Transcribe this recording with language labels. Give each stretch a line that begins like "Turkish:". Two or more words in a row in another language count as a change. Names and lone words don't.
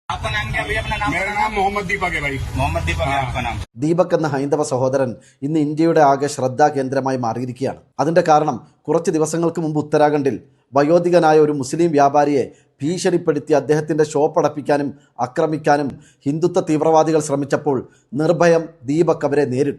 Hindi: आपका नाम क्या भैया? अपना नाम? मेरा नाम मोहम्मद दीपक है भाई। मोहम्मद दीपक है आपका नाम?
Malayalam: ദീപക് എന്ന ഹൈന്ദവ സഹോദരൻ ഇന്ന് ഇന്ത്യയുടെ ആകെ ശ്രദ്ധാകേന്ദ്രമായി മാറിയിരിക്കുകയാണ്. അതിൻ്റെ കാരണം കുറച്ച് ദിവസങ്ങൾക്ക് മുമ്പ് ഉത്തരാഖണ്ഡിൽ വയോധികനായ ഒരു മുസ്ലിം വ്യാപാരിയെ ഭീഷണിപ്പെടുത്തി അദ്ദേഹത്തിൻ്റെ ഷോപ്പ് അടപ്പിക്കാനും ആക്രമിക്കാനും ഹിന്ദുത്വ തീവ്രവാദികൾ ശ്രമിച്ചപ്പോൾ നിർഭയം ദീപക് അവരെ നേരിട്ടു.